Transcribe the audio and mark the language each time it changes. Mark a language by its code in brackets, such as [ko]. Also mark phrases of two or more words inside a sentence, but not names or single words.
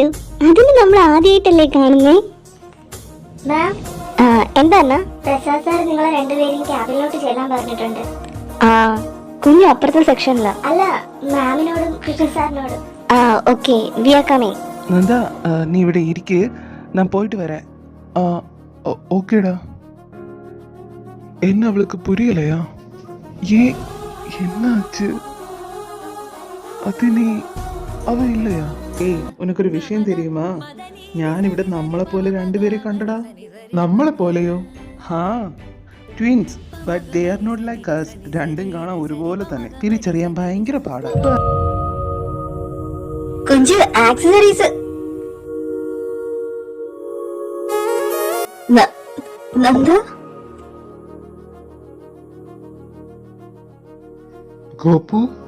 [ml] അതിന് നമ്മൾ ആദ്യമായിട്ടല്ലേ കാണുന്നേ. എന്താ പ്രസാദ് സാർ നിങ്ങളെ രണ്ടുപേരും ക്യാബിനിലോട്ട് ചെല്ലാൻ പറഞ്ഞിട്ടുണ്ട്. ആ, കുഞ്ഞു അപ്പുറത്തെ സെക്ഷനിലാ. അല്ല, മാമിനോടും കൃഷ്ണ സാറിനോടും. [en] Aa okay, we are coming. [ml] നന്ദ, നീ ഇവിടെ ഇരിക്ക്, ഞാൻ പോയിട്ട് വരാം. ഓക്കേടാ. [ta] என்ன அவளுக்கு புரியலையா? ஏன் என்னாச்சு? அது நீ அவ இல்லையா? [ml] ഏയ്, ഉനക്കൊരു വിഷയം தெரியுமா? ഞാനിവിടെ നമ്മളെ പോലെ രണ്ടുപേരെ കണ്ടടാ. നമ്മളെ പോലെയോ? ഹാ, ട്വിൻസ്, [en] But they are not like us. [ml] രണ്ടും കാണാൻ ഒരുപോലെ തന്നെ, തിരിച്ചറിയാൻ ഭയങ്കര പാടാ. കുഞ്ചു ആക്സസറീസ്. നന്ദ, ഗോപു?